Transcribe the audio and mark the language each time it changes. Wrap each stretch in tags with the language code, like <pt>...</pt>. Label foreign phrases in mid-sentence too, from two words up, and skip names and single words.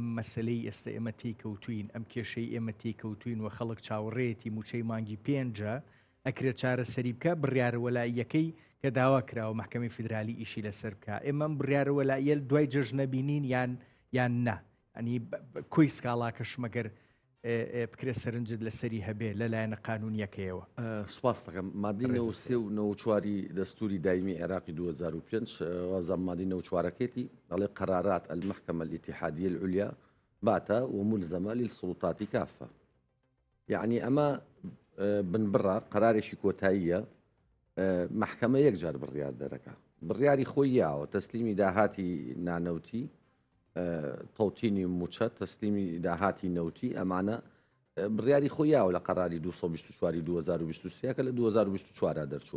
<ckb>مەسلەی ئێستا ئێمە تێکەوتوین ئەم کێشەی ئێمە تێکەوتوین و خەڵک چاوەڕێتی موچەی مانگی 5 ئەکرێت چارە سەری بکە بڕیارە وەلاییەکەی کە داوا کراوە محکەمەی فیدرالی ئیشی لەسەر بکە ئێمە بڕیارە وەلاییە دوای جەژنە بینین یان نا ئەنی کۆی سکاڵاکەش مەگەر بکرێت سەرنجت لەسەری هەبێ لەلایەنە قانونیەکەیەوە سوپاس دەکەم مادی 93 و 94 دەستوری دایمی عێراقی 2005 وەزان مادی 94ەکەتی دەڵێ</ckb> <ar>قرارات المحكمة الاتحادية العليا باتة وملزمة للسلطات كافة</ar> <ckb>يعني أما بنبرا قرارێکی کۆتاییە محکەمە یەکجار بڕیار دەرەکە بڕیاری خۆییاوە تەسلیمی داهاتی نانەوتی تەوتینی موچە تەسلیمی داهاتی نەوتی ئەمانە بڕیاری خۆیاوە لە قەراری 224 2023 کە لە 2024 دەرچووە</ckb>